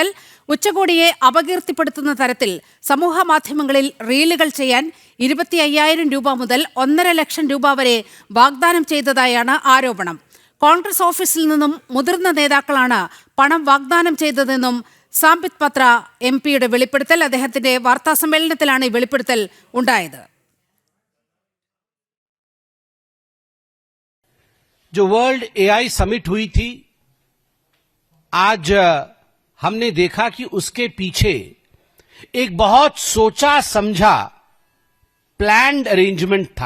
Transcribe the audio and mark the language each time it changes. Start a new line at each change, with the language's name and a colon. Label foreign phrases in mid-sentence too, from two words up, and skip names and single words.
Malayalam: ഉച്ചകോടിയെ അപകീർത്തിപ്പെടുത്തുന്ന തരത്തിൽ സമൂഹ മാധ്യമങ്ങളിൽ റീലുകൾ ചെയ്യാൻ 25,000 രൂപ മുതൽ 1.5 ലക്ഷം രൂപ വരെ വാഗ്ദാനം ചെയ്തതായാണ് ആരോപണം. കോൺഗ്രസ് ഓഫീസിൽ നിന്നും മുതിർന്ന നേതാക്കളാണ് പണം വാഗ്ദാനം ചെയ്തതെന്നും സാംബിത് പത്ര MP-യുടെ വെളിപ്പെടുത്തൽ. അദ്ദേഹത്തിന്റെ വാർത്താസമ്മേളനത്തിലാണ് ഈ വെളിപ്പെടുത്തൽ ഉണ്ടായത്.
Hindi: जो वर्ल्ड AI समिट हुई थी, आज हमने देखा कि उसके पीछे एक बहुत सोचा समझा
English: planned arrangement
Hindi: था।